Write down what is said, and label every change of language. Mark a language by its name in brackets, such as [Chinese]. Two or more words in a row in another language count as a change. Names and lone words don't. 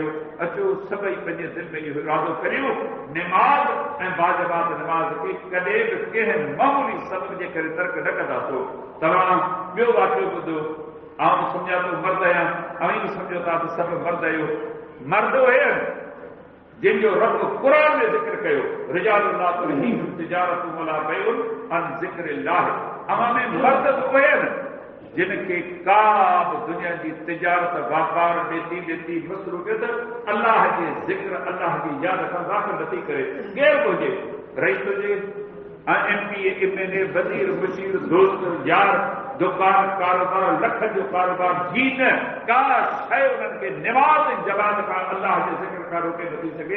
[Sindhi] अचो सभई पंहिंजे दिलि में इहो इरादो करियो, निमाज़ ऐं बाजमात निमाज़ खे कॾहिं बि कंहिं मामूली सबब जे करे तर्क न कंदासीं। तव्हां ॿियो वाक़ियो ॿुधो, आउं सम्झां थो मर्द आहियां, अवी बि सम्झो था त सभु मर्द आहियो। मर्द उहे जिन जो रब क़ुरान में ज़िक्र कयो, [Arabic] رجال لا تلهيهم تجارة ولا بيع عن ذكر الله. [Sindhi] अवां में मर्द उहे आहिनि जिन खे का बि दुनिया जी तिजारत वापार ॾेती मसरूफ़ियत अल्लाह जे ज़िक्र, अल्लाह जी यादि खां दाख़िल नथी करे। केरु बि हुजे, रईस हुजे, MP, MLA, वज़ीर, मुशीर, दोस्त, यार, दुकान, कारोबार, लख जो कारोबार, जी न का शइ उन्हनि खे निमाज़ जमात खां अल्लाह जे ज़िक्र खां रोके नथी सघे।